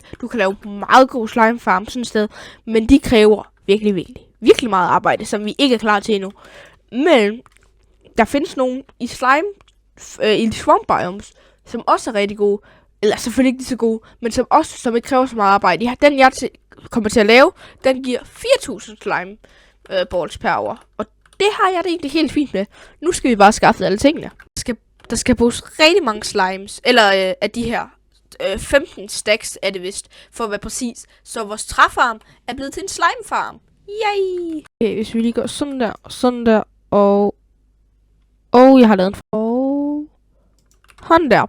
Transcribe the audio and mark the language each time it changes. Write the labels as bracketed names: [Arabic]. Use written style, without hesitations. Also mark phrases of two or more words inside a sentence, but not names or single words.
[Danish] Du kan lave meget god slimefarm sådan et sted. Men de kræver virkelig meget arbejde, som vi ikke er klar til endnu. Men... Der findes nogen i i [English] swamp biomes, [Danish] som også er rigtig gode, eller selvfølgelig ikke lige så gode, men som ikke kræver så meget arbejde. Den jeg kommer til at lave, den giver 4.000 [English] slime balls per hour, [Danish] og det har jeg det egentlig helt fint med. Nu skal vi bare skaffe alle tingene. Der skal bruges rigtig mange slimes, eller af de her 15 stacks er det vist, for at være præcis. Så vores træfarm er blevet til en slimefarm. Yay! Okay, hvis vi lige går sådan der, og jeg har lavet en hånd der.